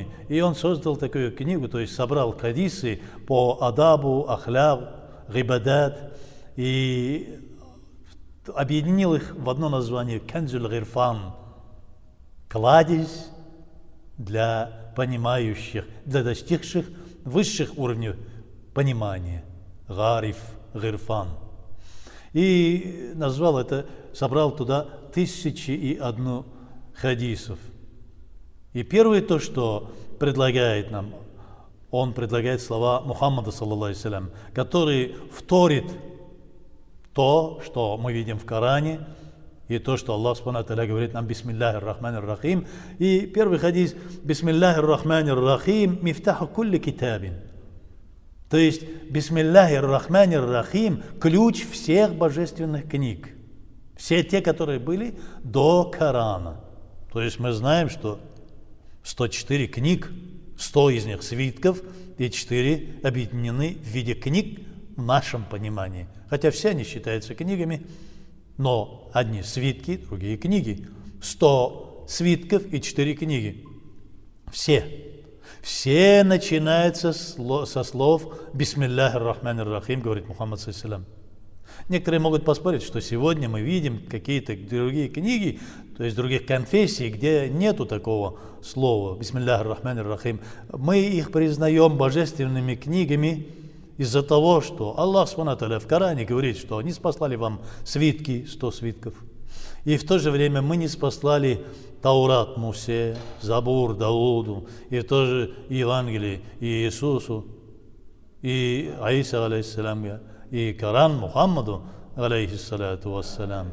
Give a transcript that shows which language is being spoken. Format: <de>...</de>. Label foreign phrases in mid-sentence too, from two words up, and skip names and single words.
<ru>И он создал такую книгу, то есть собрал хадисы по адабу, ахляк, гибадат, и объединил их в одно название «Канзуль Гирфан» – кладезь для понимающих, для достигших высших уровней понимания. Гариф, Гирфан. И назвал это, собрал туда 1001 хадисов. И первое то, что предлагает нам, он предлагает слова Мухаммада,</ru> <ar>صلى الله عليه وسلم,</ar> <ru>который вторит то, что мы видим в Коране, и то, что</ru> <ar>الله سبحانه وتعالى</ar> <ru>говорит нам</ru> <ar>«بسم الله الرحمن الرحيم».</ar> <ru>И первый хадис</ru> <ar>«بسم الله الرحمن الرحيم مفتاح كل كتاب».</ar> <ru>То есть</ru> <ar>«بسم الله الرحمن الرحيم» –</ar> <ru>ключ всех божественных книг. Все те, которые были до Корана. То есть мы знаем, что 104 книг, 100 из них свитков, и 4 объединены в виде книг в нашем понимании. Хотя все они считаются книгами, но одни свитки, другие книги. 100 свитков и 4 книги. Все начинаются со слов</ru> <ar>«بسم الله الرحمن الرحيم»,</ar> <ru>говорит Мухаммад</ru> <ar>صلى الله عليه وسلم.</ar> <ru>Некоторые могут поспорить, что сегодня мы видим какие-то другие книги, то есть других конфессий, где нету такого слова</ru> <ar>«بسم الله الرحمن الرحيم».</ar> <ru>Мы их признаем божественными книгами из-за того, что</ru> <ar>الله سبحانه</ar> <ru>в Коране говорит, что не спаслали вам свитки, 100 свитков. И в то же время мы не спаслали Таурат Мусе, Забур Дауду, и в то же Евангелие и Иисусу, и Аиса, алейхиссалям, и Коран Мухаммаду,</ru> <ar>عليه الصلاة والسلام.</ar>